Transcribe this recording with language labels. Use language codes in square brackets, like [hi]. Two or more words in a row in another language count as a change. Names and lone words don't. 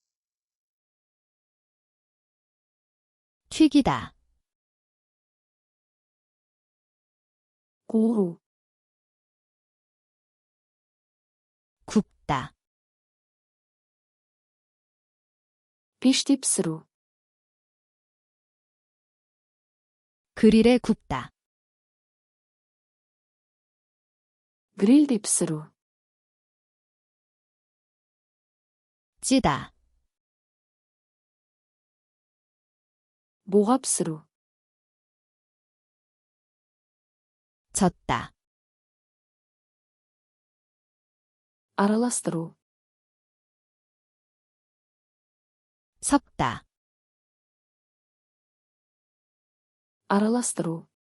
[ko] 튀기다, [kk] қуыру. [ko] 굽다, [kk] пеште пісіру. [ko] 그릴에 굽다, [kk] грилде пісіру. [ko] 찌다, [kk] буға пісіру. [ko] 젓다, [kk] араластыру. [ko] 섞다, [kk] араластыру.